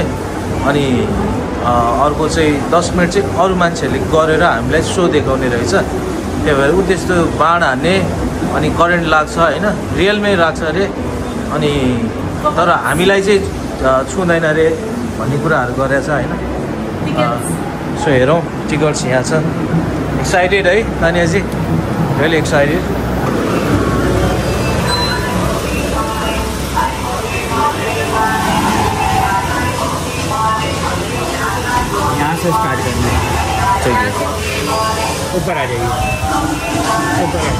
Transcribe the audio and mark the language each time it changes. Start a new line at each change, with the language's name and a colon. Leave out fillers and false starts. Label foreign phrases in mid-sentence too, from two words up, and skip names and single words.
Nepali: अनि अर्को चाहिँ 10 मिनट चाहिँ अरू मान्छेहरूले गरेर हामीलाई सो देखाउने रहेछ। त्यही भएर त्यस्तो बाण हान्ने अनि करेन्ट लाग्छ होइन, रियलमै लाग्छ अरे। अनि तर हामीलाई चाहिँ छुँदैन अरे भन्ने कुराहरू गरेछ होइन। सो हेरौँ, टिकट्स यहाँ छ।
Hindi: एक्साइटेड है तानियाजी,
English: really excited.
Hindi: यहाँ से स्टार्ट करना है, ठीक है, ऊपर आ जाइए, ऊपर आ जाइए।